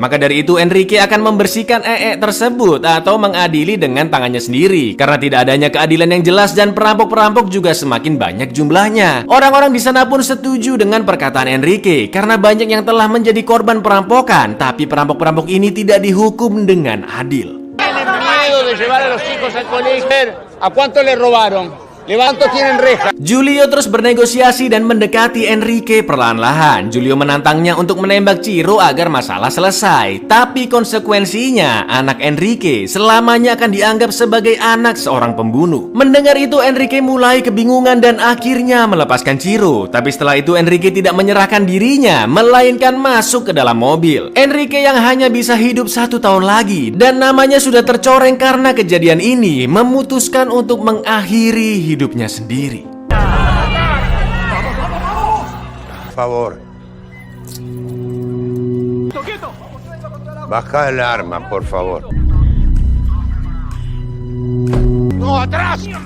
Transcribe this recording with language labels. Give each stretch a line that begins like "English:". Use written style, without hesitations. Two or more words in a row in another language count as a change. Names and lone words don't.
Indonesian: Maka dari itu Enrique akan membersihkan tersebut atau mengadili dengan tangannya sendiri. Karena tidak adanya keadilan yang jelas dan perampok-perampok juga semakin banyak jumlahnya. Orang-orang di sana pun setuju dengan perkataan Enrique karena banyak yang telah menjadi korban perampokan, tapi perampok-perampok ini tidak dihukum dengan adil.
Spanish: ¿A cuánto le robaron? ¿Cuántos tienen reja?
Indonesian: Julio terus bernegosiasi dan mendekati Enrique perlahan-lahan. Julio menantangnya untuk menembak Ciro agar masalah selesai. Tapi konsekuensinya, anak Enrique selamanya akan dianggap sebagai anak seorang pembunuh. Mendengar itu, Enrique mulai kebingungan dan akhirnya melepaskan Ciro. Tapi setelah itu Enrique tidak menyerahkan dirinya, melainkan masuk ke dalam mobil. Enrique yang hanya bisa hidup 1 tahun lagi dan namanya sudah tercoreng karena kejadian ini, memutuskan untuk mengakhiri hidupnya sendiri.
Spanish: Por favor. Baja el arma, por favor. ¡No, atrás!